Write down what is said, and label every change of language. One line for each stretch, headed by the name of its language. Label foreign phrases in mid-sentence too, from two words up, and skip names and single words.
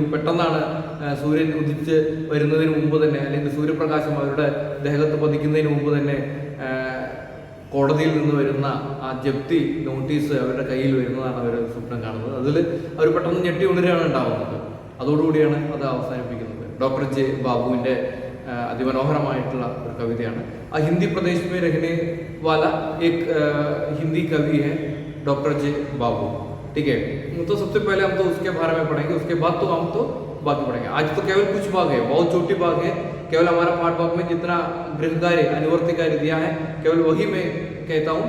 Malayalam: പെട്ടെന്നാണ് സൂര്യൻ ഉദിച്ച് വരുന്നതിന് മുമ്പ് തന്നെ അല്ലെങ്കിൽ സൂര്യപ്രകാശം അവരുടെ ദേഹത്ത് പതിക്കുന്നതിന് മുമ്പ് തന്നെ കോടതിയിൽ നിന്ന് വരുന്ന ആ ജപ്തി നോട്ടീസ് അവരുടെ കയ്യിൽ വരുന്നതാണ് അവർ സ്വപ്നം കാണുന്നത്. അതിൽ അവർ പെട്ടെന്ന് ഞെട്ടി ഉണരുകയാണ് ഉണ്ടാകുന്നത്. അതോടുകൂടിയാണ് അത് അവസാനിപ്പിക്കുന്നത്. ഡോക്ടർ ജെ ബാബുവിൻ്റെ അതിമനോഹരമായിട്ടുള്ള ഒരു കവിതയാണ്.
Hindi: अहिंदी प्रदेश में रहने वाला एक हिंदी कवि है डॉक्टर जे बाबू. ठीक है, तो सबसे पहले हम तो उसके बारे में पढ़ेंगे, उसके बाद तो हम तो बाकी पढ़ेंगे. आज तो केवल कुछ भाग है, बहुत छोटी भाग है. केवल हमारा पाठ भाग में जितना गृह कार्य अनुवर्ती कार्य दिया है केवल वही मैं कहता हूँ.